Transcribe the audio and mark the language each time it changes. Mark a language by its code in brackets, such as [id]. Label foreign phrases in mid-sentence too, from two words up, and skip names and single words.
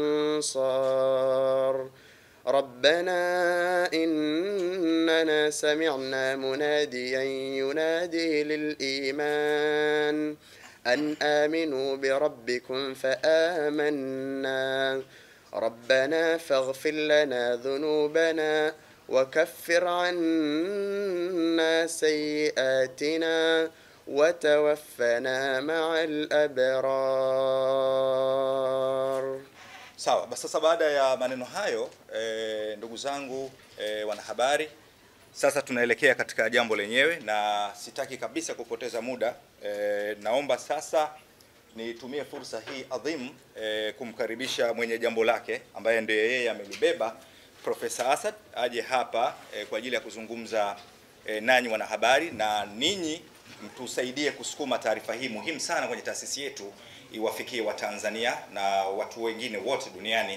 [ar] أنصار ربنا إننا سمعنا مناديا ينادي للإيمان أن آمنوا بربكم فآمنا ربنا فاغفر لنا ذنوبنا وكفر عنا سيئاتنا وتوفنا مع الأبرار. [sw] Sawa, basi sasa baada ya maneno hayo ndugu zangu wanahabari, sasa tunaelekea katika jambo lenyewe, na sitaki kabisa kupoteza muda. Naomba sasa nitumie fursa hii adhimu kumkaribisha mwenye jambo lake ambaye ndiye yeye amelibeba, Profesa Asad, aje hapa kwa ajili ya kuzungumza nanyi wanahabari, na ninyi mtusaidie kusukuma taarifa hii muhimu sana kwenye taasisi yetu iwafikie Watanzania na watu wengine wote duniani.